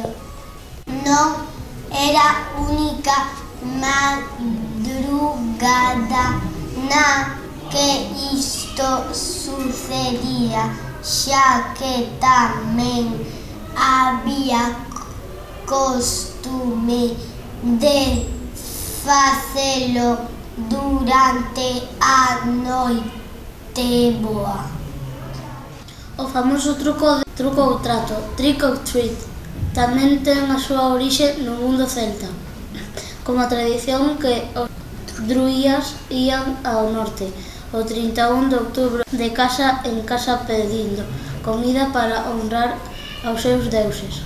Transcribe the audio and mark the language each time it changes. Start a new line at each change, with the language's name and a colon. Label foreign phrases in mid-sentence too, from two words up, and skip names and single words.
Galician: Non era única madrugada na que isto sucedía, xa que tamén había costume de facelo durante a noite boa. O famoso truco ou trato,
English: trick or treat,
Galician: tamén ten a súa orixe no mundo celta, como a tradición que os druías ían ao norte o 31 de outubro de casa en casa pedindo comida para honrar aos seus deuses.